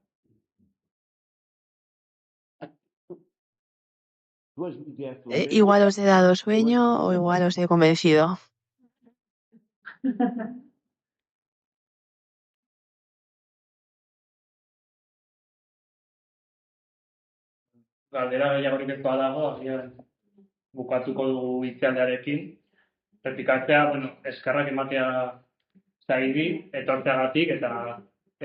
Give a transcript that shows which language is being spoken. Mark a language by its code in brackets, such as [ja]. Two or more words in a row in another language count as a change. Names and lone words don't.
[es] Igual os he dado sueño o igual os he convencido. [eu] Galdera gehiagorik ez badago, agian bukatuko dugu hitzaldiarekin. Errepikatzea, eskerrak ematea zairi, etortzeagatik eta